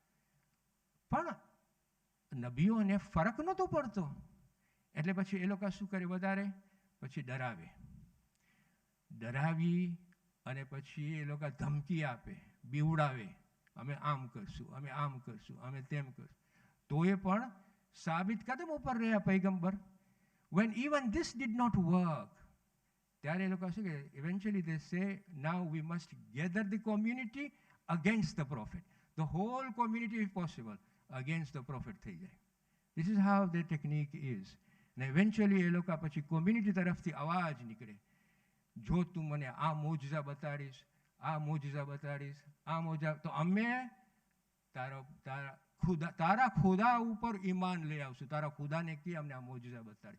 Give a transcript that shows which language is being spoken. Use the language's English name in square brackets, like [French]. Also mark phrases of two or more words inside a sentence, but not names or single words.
[Gujarati] પણ નબીઓને ફરક નહોતો પડતો, એટલે પછી એ લોકો શું કરે? વધારે પછી ડરાવી અને પછી એ લોકો ધમકી આપે, બીવડાવે, અમે આમ કરશું, અમે આમ કરશું, અમે તેમ કરશું. તો એ પણ સાબિત કદમ ઉપર રહ્યા પૈગંબર. [English] When even this did not work, [Gujarati] ત્યારે એ લોકો શું કે [English] eventually they say, now we must gather the community against the prophet. The whole community, if possible, against the prophet [Gujarati] થઈ જાય. [English] This is how the technique is. [Gujarati] અને eventually એ લોકો પછી કોમ્યુનિટી તરફથી અવાજ નીકળે, જો તું મને આ મોજઝા બતાડીશ, આ મોજઝા બતાડીશ, આ મોજઝા, તો અમે તારા ખુદા ઉપર ઈમાન લઈ આવશું. તારા ખુદાને કે અમને આ મોજઝા બતાડી.